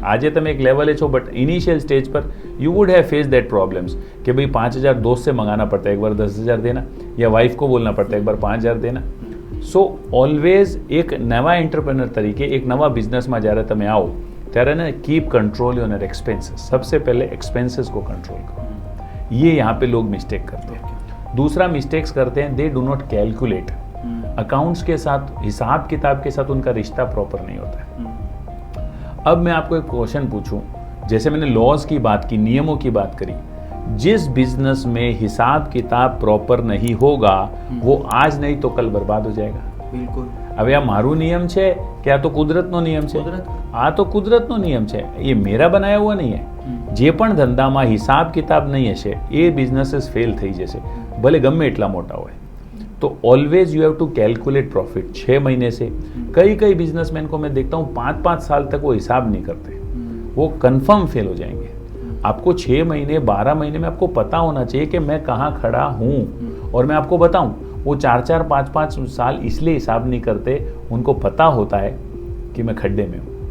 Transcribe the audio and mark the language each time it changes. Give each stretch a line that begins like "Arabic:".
Gujarati: આજે તમે એક લેવલે છો,
Hindi: बट इनिशियल स्टेज पर
English: you would have faced that problems
Hindi: कि भाई 5,000 दोस्त से मंगाना पड़ता है, एक बार 10,000 देना, या वाइफ को बोलना पड़ता है एक बार 5,000 देना.
Gujarati: સો ઓલવેઝ એક નવા એન્ટરપ્રેનર તરીકે એક નવા બિઝનેસમાં જ્યારે તમે આવો ત્યારે ને
English: Keep control your expenses.
Hindi: सबसे पहले एक्सपेंसेस को कंट्रोल करो. ये यहाँ पे लोग मिस्टेक करते हैं. दूसरा मिस्टेक्स करते हैं,
English: They do not calculate.
Hindi: Accounts के साथ, हिसाब किताब के साथ उनका रिश्ता प्रॉपर नहीं होता है. अब मैं आपको एक क्वेश्चन पूछूं, जैसे मैंने लॉज की बात की, नियमों की बात करी, जिस बिजनेस में हिसाब किताब प्रॉपर नहीं होगा, वो आज नहीं तो कल बर्बाद हो जाएगा.
Gujarati: બિલકુલ. હવે આ મારું નિયમ છે કે આ તો કુદરતનો નિયમ છે? આ તો કુદરતનો નિયમ છે,
Hindi: એ મેરા બનાયા હુઆ નહીં હે.
Gujarati: જે પણ ધંધામાં હિસાબ કિતાબ નહીં હશે, એ બિઝનેસીસ ફેલ થઈ જશે, ભલે ગમે એટલા મોટા હોય.
Hindi: तो
English: Always you have to calculate profit.
Hindi: 6 महीने से कई बिजनेसमैन को मैं देखता हूँ 5-5 साल तक वो हिसाब नहीं करते, वो कंफर्म फेल हो जाएंगे. आपको 6 महीने 12 महीने में आपको पता होना चाहिए कि मैं कहाँ खड़ा हूँ. और मैं आपको बताऊँ, वो 4-4 5-5 साल इसलिए हिसाब नहीं करते, उनको पता होता है कि मैं खड्डे में हूँ.